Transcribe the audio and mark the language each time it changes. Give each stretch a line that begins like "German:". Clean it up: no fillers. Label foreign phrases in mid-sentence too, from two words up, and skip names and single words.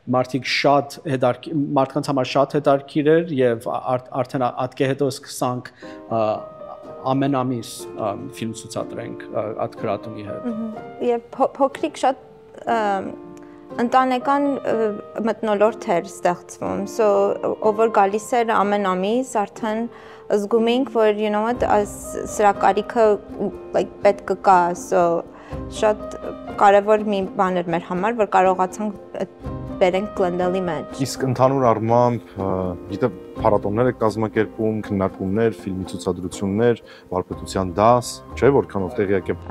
Armenian: մարդկանց համար շատ հետաքրքիր էր եւ արդեն ատկե հետո սկսանք ամեն ամիս ֆիլմ ցուցադրենք այդ գրատունի հետ։ Եվ փոքրիկ շատ ընտանեկան մթնոլորտ էր ստեղծվում, so ով որ գալիս էր ամեն ամիս արդեն զգում էինք, որ
English: you know what,
Armenian: սրա կարիքը like պետք կա, so շատ կարևոր մի բան էր մեր համար, որ կարողացանք բերենք Glendale-ի մեջ։ Իսկ ընդհանուր առմամբ, գիտե փառատոններ եք կազմակերպում, քննարկումներ, ֆիլմի ցուցադրություններ, վարպետության դաս, չէ՞ որքանով տեղյակ եմ։